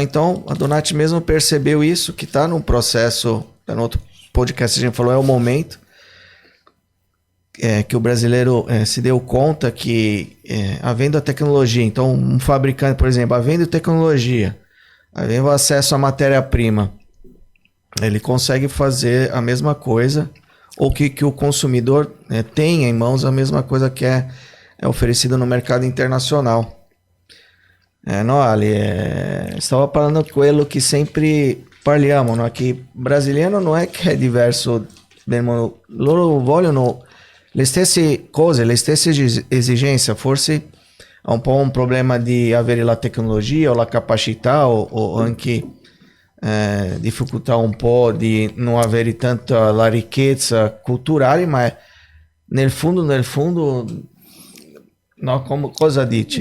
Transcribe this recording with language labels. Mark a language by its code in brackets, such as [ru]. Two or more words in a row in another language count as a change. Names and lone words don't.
[pt] Então a Donati mesmo percebeu isso, que está no processo, tá no outro podcast a gente falou, é o momento que o brasileiro se deu conta que havendo a tecnologia, então um fabricante, por exemplo, havendo tecnologia, havendo acesso à matéria-prima, ele consegue fazer a mesma coisa, ou que o consumidor tenha em mãos a mesma coisa que é oferecida no mercado internacional. [it] No, Ali, stavo parlando quello che sempre parliamo, no? Che il brasiliano non è che è diverso del mondo, loro vogliono le stesse cose, le stesse esigenze, forse è un po' un problema di avere la tecnologia o la capacità o anche difficoltà un po' di non avere tanta la ricchezza culturale, ma nel fondo, no, cosa dici?